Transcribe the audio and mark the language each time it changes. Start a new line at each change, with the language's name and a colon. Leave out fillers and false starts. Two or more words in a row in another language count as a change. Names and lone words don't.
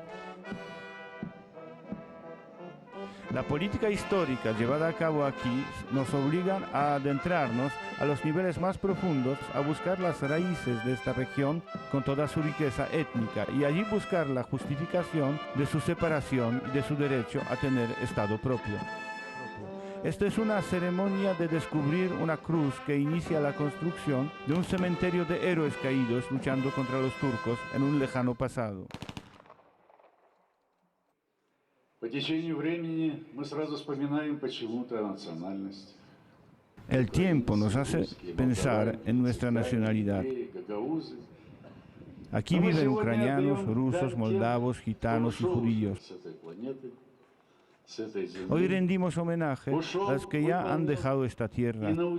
Spanish: La política histórica llevada a cabo aquí nos obliga a adentrarnos a los niveles más profundos, a buscar las raíces de esta región con toda su riqueza étnica y allí buscar la justificación de su separación y de su derecho a tener Estado propio. Esta es una ceremonia de descubrir una cruz que inicia la construcción de un cementerio de héroes caídos luchando contra los turcos en un lejano pasado.
Russian: По течению времени мы сразу вспоминаем почему-то национальность.
Spanish: El tiempo nos hace pensar en nuestra nacionalidad. Aquí viven ucranianos, rusos, moldavos, gitanos y judíos. Hoy rendimos homenaje a los que ya han dejado esta tierra.